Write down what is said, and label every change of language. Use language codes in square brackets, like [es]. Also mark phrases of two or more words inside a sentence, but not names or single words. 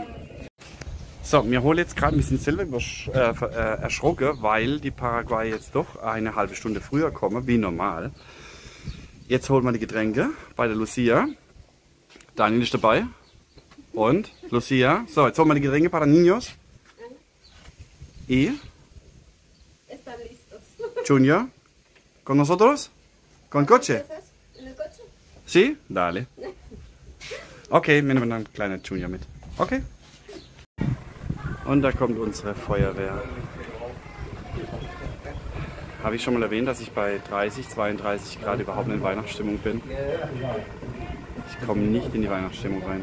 [de] So, wir holen jetzt gerade, wir sind selber erschrocken, weil die Paraguay jetzt doch eine halbe Stunde früher kommen, wie normal. Jetzt holen wir die Getränke bei der Lucia. Daniel ist dabei. Und Lucia. So, jetzt holen wir die Getränke [es] para niños. Y Junior. ¿Con nosotros? ¿Con coche? ¿Sí? Dale. [de] Okay, wir nehmen dann einen kleinen Junior mit. Okay. Und da kommt unsere Feuerwehr. Habe ich schon mal erwähnt, dass ich bei 30, 32 Grad überhaupt nicht in Weihnachtsstimmung bin? Ich komme nicht in die Weihnachtsstimmung rein.